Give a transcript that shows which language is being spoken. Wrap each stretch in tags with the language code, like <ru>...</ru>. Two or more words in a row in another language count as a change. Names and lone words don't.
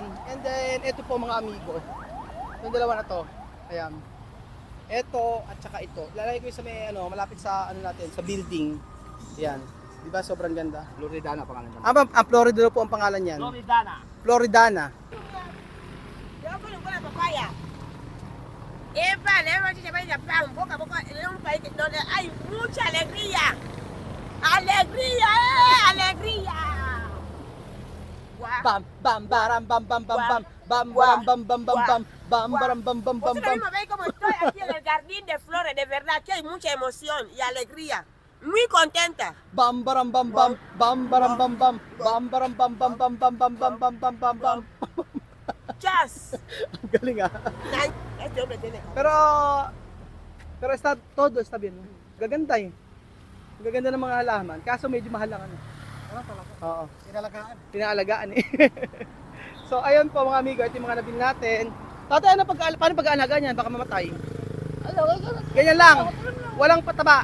<tl>And then ito po mga amigo. Yung dalawa na to. Ayan. Ito at saka ito. Lalagay ko yung sa may malapit sa natin, sa building. Yan. Di ba sobrang ganda? Floridana pangalan naman. Ang Florida na po ang pangalan niyan. Floridana.</tl> <es>Yo con la papaya. Epa, le hemos dicho que un poco a poco en un país donde hay mucha alegría. ¡Alegría! ¡Alegría! Guau. Bam bam baram bam bam bam bam bam baram bam bam bam bam bam baram bam bam bam Vosotros bam. mismos veis cómo estoy aquí en el jardín de flores, de verdad que hay mucha emoción y alegría. Muy contenta. Bam baram bam bam bam baram bam bam bam baram bam bam bam bam bam bam bam bam bam bam. Chas.</es> <tl>Ang galing ah.</tl> <es>Este hombre tiene. Pero todo está bien.</es> <tl>Gaganda eh. Gaganda ng mga halaman. Kaso medyo mahal lang ano. Ano talaga? Oo. Kinalagaan. Pinaalagaan eh. So ayun po mga amigo, ito yung mga nabili natin. Tatay, paano pag-aalaga niyan? Baka mamatay. Ganyan lang. Walang pataba.</tl>